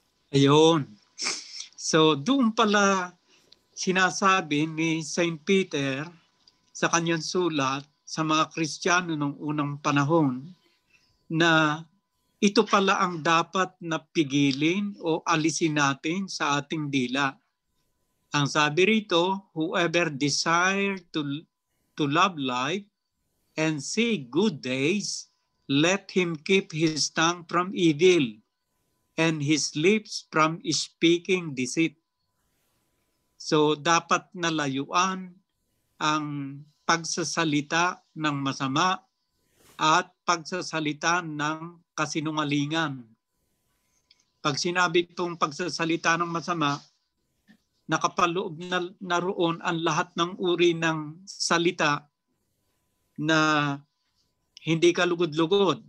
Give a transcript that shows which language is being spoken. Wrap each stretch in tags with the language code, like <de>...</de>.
<tl>Ayun. So, doon pala sinasabi ni St. Peter sa kanyang sulat sa mga Kristiyano noong unang panahon na ito pala ang dapat na pigilin o alisin natin sa ating dila. Ang sabi rito,</tl> <en>whoever desire to love life and see good days, let him keep his tongue from evil and his lips from speaking deceit.</en> <tl>So dapat nalayuan ang pagsasalita ng masama at pagsasalita ng kasinungalingan. Pag sinabi pong pagsasalita ng masama, nakapaloob na roon ang lahat ng uri ng salita na hindi kalugod-lugod.</tl>